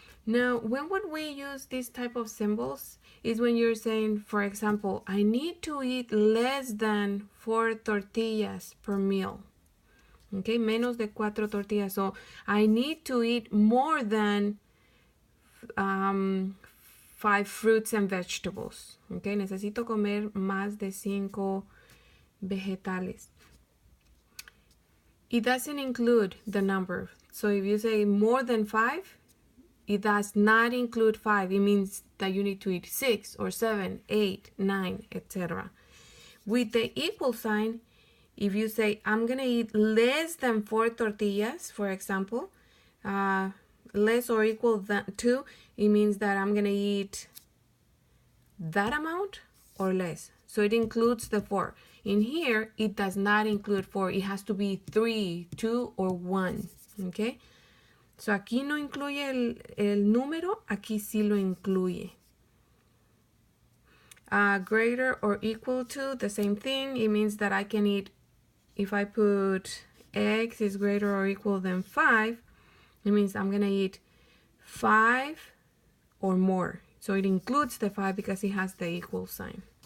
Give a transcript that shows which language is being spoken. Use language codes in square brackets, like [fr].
[en] Now, when would we use these type of symbols is when you're saying, for example, I need to eat less than 4 tortillas per meal. Okay, [es] menos de 4 tortillas. [en] So I need to eat more than 5 fruits and vegetables. [es] Okay, necesito comer más de 5 vegetales. [en] It doesn't include the number. So if you say more than 5, it does not include 5. It means that you need to eat 6 or 7, 8, 9, etc. With the equal sign, if you say, I'm going to eat less than 4 tortillas, for example, less or equal to, it means that I'm going to eat that amount or less. So it includes the 4. In here, it does not include 4. It has to be 3, 2, or 1. Okay? [es] So aquí no incluye el número, aquí sí lo incluye. [en] Greater or equal to, the same thing. It means that I can eat, if I put x is greater or equal than 5, it means I'm going to eat 5 or more. So it includes the 5 because it has the equal sign.